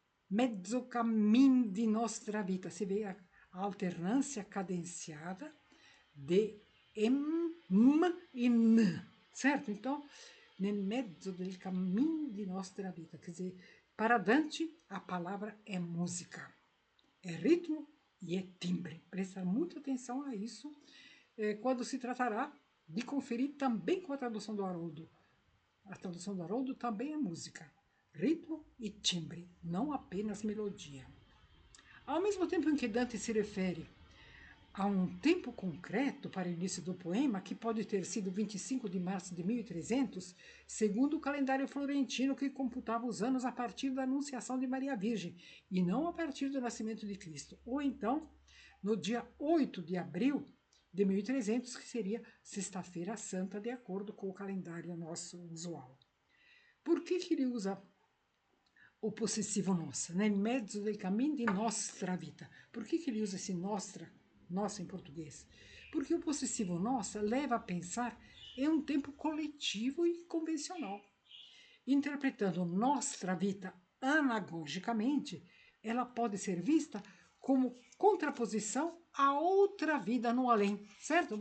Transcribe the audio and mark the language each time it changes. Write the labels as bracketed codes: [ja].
[it] Mezzo cammino di nostra vita. [pt] Você vê a alternância cadenciada de M e N, certo? Então, [it] nel mezzo del cammino di nostra vita. [pt] Quer dizer, para Dante, a palavra é música, é ritmo e é timbre. Prestar muita atenção a isso quando se tratará de conferir também com a tradução do Haroldo. A tradução do Haroldo também é música, ritmo e timbre, não apenas melodia. Ao mesmo tempo em que Dante se refere a um tempo concreto para o início do poema, que pode ter sido 25 de março de 1300, segundo o calendário florentino que computava os anos a partir da anunciação de Maria Virgem, e não a partir do nascimento de Cristo. Ou então, no dia 8 de abril de 1300, que seria Sexta-feira Santa, de acordo com o calendário nosso usual. Por que ele usa o possessivo nossa, [it] nel mezzo del cammino di nostra vita? [pt] Por que ele usa esse nossa em português? Porque o possessivo nossa leva a pensar em um tempo coletivo e convencional. Interpretando [it] nostra vita [pt] anagogicamente, ela pode ser vista como contraposição a outra vida no além, certo?